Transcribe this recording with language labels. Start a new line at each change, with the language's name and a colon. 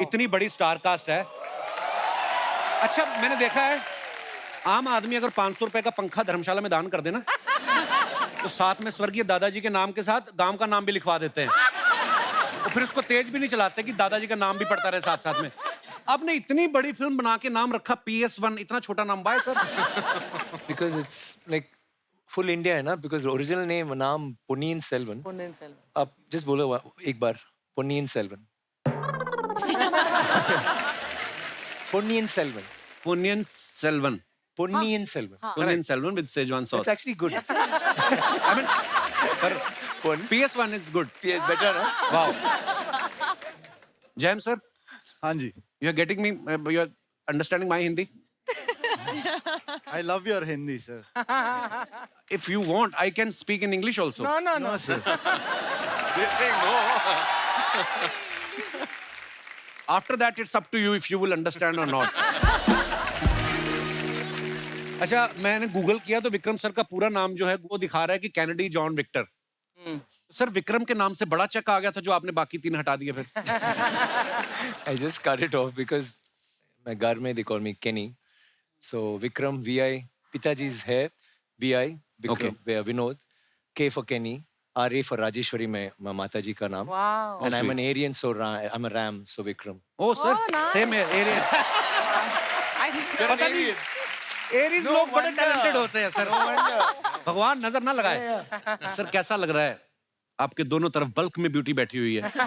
Hindi: इतनी बड़ी star cast है। अच्छा, मैंने देखा है आम आदमी अगर 500 रुपए का पंखा धर्मशाला में दान कर देना तो साथ में स्वर्गीय दादाजी के नाम के साथ गांव का नाम भी लिखवा देते हैं। तो फिर उसको तेज भी नहीं चलाते कि दादाजी का नाम भी पड़ता रहे साथ साथ में। आपने इतनी बड़ी फिल्म बना के नाम रखा PS1, इतना छोटा नाम bye sir?
English: Because it's like full India
Hindi: है ना,
English: because original name नाम Ponniyin Selvan.
Hindi: पुण्यन सेल्वन। आप
English: just
Hindi: बोलो एक बार Ponniyin Selvan.
English: Ponniyin Selvan.
Hindi: Ponniyin Selvan.
English: Ponniyin Selvan. Ponniyin Selvan with Szechuan sauce. It's actually good. I mean, PS1 is good. PS better
Hindi: ना?
English: Wow. Jayam sir,
Hindi: हाँ जी,
English: you are getting me, you are understanding my Hindi? I love your Hindi, sir. If you want, I can speak in English also. No, no, no. No, sir. They're saying no. After that, it's up to you if you will understand or not.
Hindi: अच्छा, मैंने Google किया तो Vikram sir का पूरा नाम जो है वो दिखा रहा है कि Kennedy John Victor. Sir, Vikram के नाम से बड़ा चेक आ गया था जो आपने बाकी 3 हटा दिए फिर।
English: I just cut it off because my
Hindi: घर में
English: they call me Kenny. So Vikram VI, पिताजी's है VI, Vikram Vinod, K for Kenny, RA for Rajeshwari
Hindi: में माता जी का नाम.
English: Wow. And I'm an Aryan, so I'm a Ram, so Vikram. Oh sir, nice.
Hindi: same है Ariane. पता नहीं Aries लोग बड़े टैलेंटेड होते हैं सर। भगवान नजर ना लगाए। सर, कैसा लग रहा है? आपके दोनों तरफ बल्क में ब्यूटी बैठी हुई है।